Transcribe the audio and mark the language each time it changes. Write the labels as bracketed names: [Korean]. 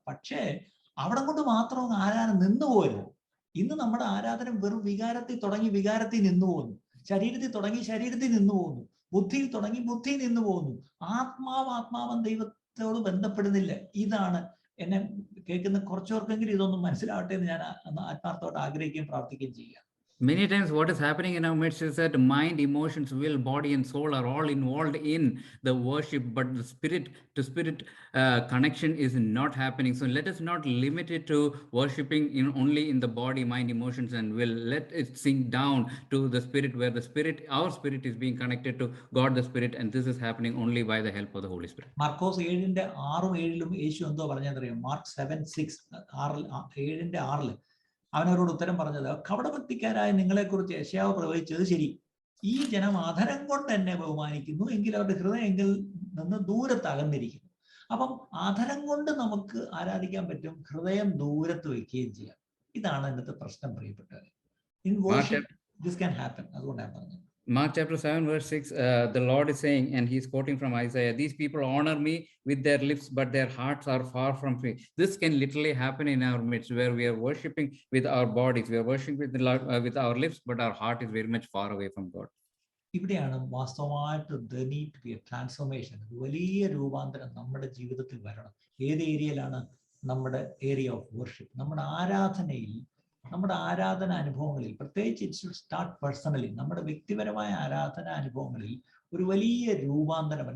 [Malayalam] പക്ഷേ അവിടെ കൊണ്ട് മാത്രം ആരാധന നിന്നു പോരുന്നു. ഇന്ന് നമ്മുടെ ആരാധന വെറും വികാരത്തിൽ തുടങ്ങി വികാരത്തിൽ നിന്നു പോകുന്നു, ശരീരത്തിൽ തുടങ്ങി ശരീരത്തിൽ നിന്നു പോകുന്നു, ബുദ്ധിയിൽ തുടങ്ങി ബുദ്ധിയിൽ നിന്നു പോകുന്നു. ആത്മാവം ദൈവത്തോട് ബന്ധപ്പെടുന്നില്ല. ഇതാണ് എന്നെ കേൾക്കുന്ന കുറച്ചുപേർക്കെങ്കിലും ഇതൊന്നും മനസ്സിലാവട്ടെ എന്ന് ഞാൻ ആത്മാർത്ഥത്തോട് ആഗ്രഹിക്കുകയും പ്രാർത്ഥിക്കുകയും ചെയ്യുക. [English] Many times what is happening in our midst is that mind, emotions, will, body and soul are all involved in the worship, but the spirit to spirit connection is not happening. So let us not limit it to worshiping only in the body, mind, emotions and will. Let it sink down to the spirit, where the spirit, our spirit is being connected to God the Spirit, and this is happening only by the help of the Holy Spirit. [Malayalam] Markose 7:6-7 യേശു എന്തോ പറഞ്ഞറിയാം? Mark 7:6, 7:6 അവനവരോട് ഉത്തരം പറഞ്ഞത്, കപടഭക്തിക്കാരായ നിങ്ങളെക്കുറിച്ച് യെശയ്യാവ് പ്രവചിച്ചത് ശരി. ഈ ജനം അധരം കൊണ്ട് എന്നെ ബഹുമാനിക്കുന്നു, എങ്കിൽ അവരുടെ ഹൃദയമെങ്കിൽ നിന്ന് ദൂരത്ത് അകന്നിരിക്കുന്നു. അപ്പം അധരം കൊണ്ട് നമുക്ക് ആരാധിക്കാൻ പറ്റും, ഹൃദയം ദൂരത്ത് വെക്കുകയും ചെയ്യാം. ഇതാണ് ഇന്നത്തെ പ്രശ്നം, പ്രിയപ്പെട്ടവരെ. [English] In worship this can happen. [Malayalam] അതുകൊണ്ടാണ് പറഞ്ഞത്. [English] Mark chapter 7:6, the Lord is saying, and he's quoting from Isaiah, these people honor me with their lips, but their hearts are far from me. This can literally happen in our midst, where we are worshiping with our bodies, we are worshiping with our lips, but our heart is very much far away from God. [Malayalam] ഇവിടെയാണ് വാസ്തവമായിട്ട് [English] there need to be a transformation, [Malayalam] വലിയ രൂപാന്തരം നമ്മുടെ ജീവിതത്തിൽ വരണം. ഏത് ഏരിയയിലാണ്? നമ്മുടെ area of worship, നമ്മുടെ ആരാധനയിൽ, നമ്മുടെ ആരാധന അനുഭവങ്ങളിൽ, പ്രത്യേകിച്ച് [English] It should start personally. [Malayalam] നമ്മുടെ വ്യക്തിപരമായ ആരാധന അനുഭവങ്ങളിൽ ഒരു വലിയ രൂപാന്തരം.